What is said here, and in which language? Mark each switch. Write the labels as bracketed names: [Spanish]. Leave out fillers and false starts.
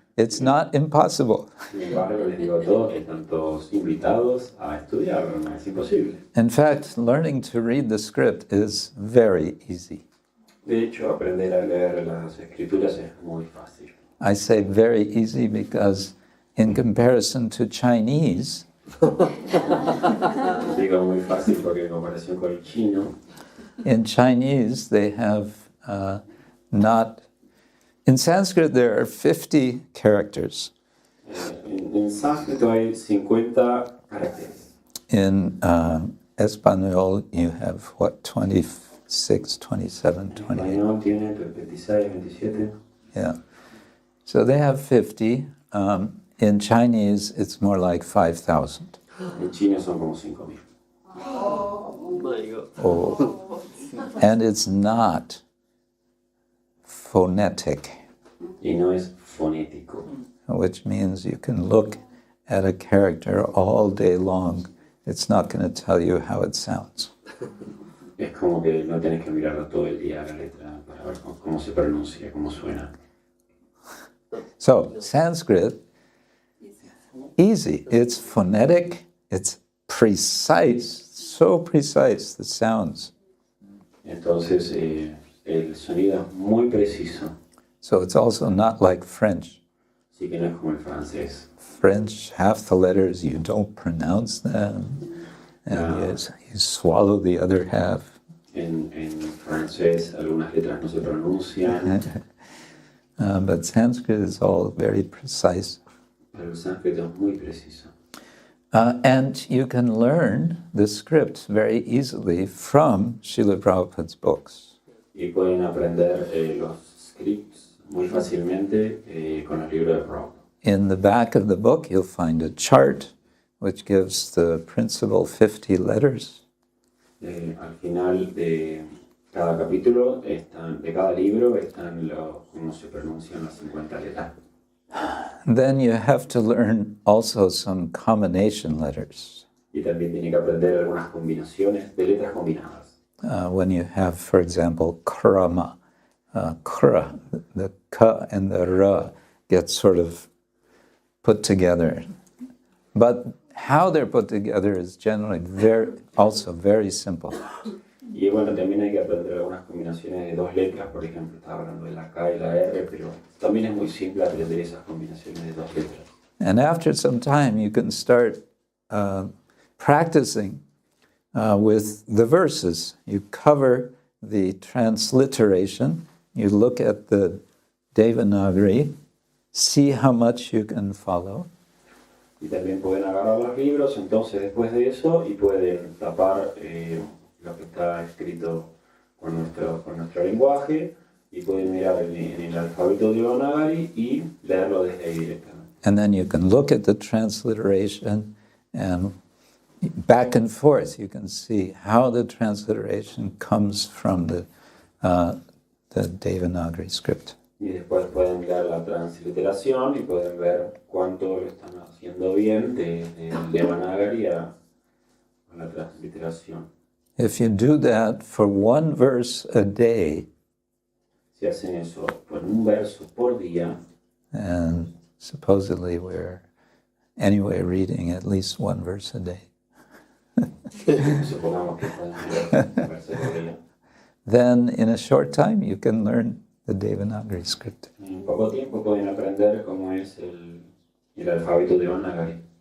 [English] It's not impossible. [Spanish] Sin embargo, les digo a todos que están todos invitados a estudiarlo, no es imposible. [English] In fact, learning to read the script is very easy. [Spanish] De hecho, aprender a leer las escrituras es muy fácil. [English] I say very easy because in comparison to Chinese, [Spanish] Digo muy fácil porque en comparación con el chino, [English] in Chinese they have not... In Sanskrit there are 50 characters. [Spanish] en sánscrito hay 50 caracteres. [English] In Espanol you have, what, 26, 27, 28? [Spanish] Español tiene 26, 27. [English] Yeah. So they have 50. In Chinese, it's more like 5,000. [Spanish] En chino son como 5.000. [English] Oh. And it's not phonetic, [Spanish] Y no es fonético. [English] which means you can look at a character all day long. It's not going to tell you how it sounds. [Spanish] Es como que no tienes que mirarlo todo el día la letra para ver cómo se pronuncia, cómo suena. [English] So, Sanskrit, easy. It's phonetic, it's precise, so precise, the sounds. [Spanish] Entonces, el sonido es muy preciso. [English] So it's also not like French. [Spanish] Así que no es como el francés. [English] French, half the letters, you don't pronounce them, and you swallow the other half. [Spanish] En francés algunas letras no se pronuncian, [English] But Sanskrit is all very precise. [Spanish] pero el sánscrito es muy preciso. [English] And you can learn the script very easily from Śrīla Prabhupāda's books. [Spanish] Y pueden aprender los scripts muy fácilmente con el libro de Prabhupada. [English] In the back of the book, you'll find a chart which gives the principal 50 letters. [Spanish] Al final de cada capítulo, de cada libro, están cómo se pronuncian las 50 letras. [English] Then you have to learn also some combination letters. [Spanish] Y también tiene que aprender algunas combinaciones de letras combinadas. [English] When you have, for example, krama, kra, the ka and the ra get sort of put together. But how they're put together is generally also very simple. [Spanish] Y bueno, también hay que aprender algunas combinaciones de dos letras, por ejemplo, estaba hablando de la K y la R, pero también es muy simple aprender esas combinaciones de dos letras. [English] And after some time, you can start practicing with the verses. You cover the transliteration, you look at the Devanagari, see how much you can follow. [Spanish] Y también pueden agarrar los libros, entonces después de eso, y pueden tapar lo que está escrito con nuestro lenguaje, y pueden mirar en el alfabeto de Devanagari y leerlo desde ahí directamente. [English] And then you can look at the transliteration and back and forth you can see how the transliteration comes from the Devanagari script. [Spanish] Y después pueden mirar la transliteración y pueden ver cuánto lo están haciendo bien del Devanagari a la transliteración. [English] If you do that for one verse a day, [Spanish] Si hacen eso por un verso por día, [English] and supposedly we're anyway reading at least one verse a day, [Spanish] supongamos que pueden leer un verso por día, [English] then in a short time you can learn the Devanagari script. [Spanish] en poco tiempo pueden aprender cómo es el alfabeto Devanagari.